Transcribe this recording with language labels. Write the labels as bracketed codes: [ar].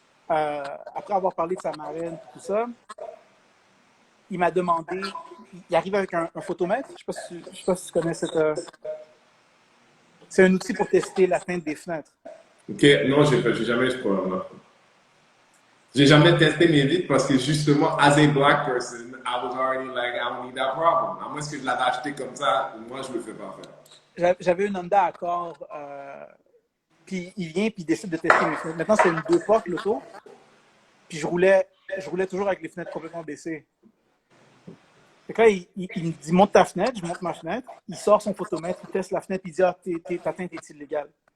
[fr] après avoir parlé de sa marraine et tout ça, il m'a demandé, il arrive avec un photomètre. Je ne sais pas si tu connais cette. C'est un outil pour tester la teinte des fenêtres. Ok, non, j'ai jamais eu ce problème-là. J'ai jamais testé mes vitres parce que justement, [en] as a black person, I was already like, I don't need that problem. [fr] À moins que je l'avais acheté comme ça, moi, je le fais pas faire. J'avais une Honda Accord, puis il vient puis il décide de tester mes fenêtres. Maintenant, c'est une 2 portes, l'auto. Puis je roulais toujours avec les fenêtres complètement baissées. Fait que là, il me dit, monte ta fenêtre, je monte ma fenêtre. Il sort son photomètre, il teste la fenêtre, il dit, ah, ta teinte est illégale.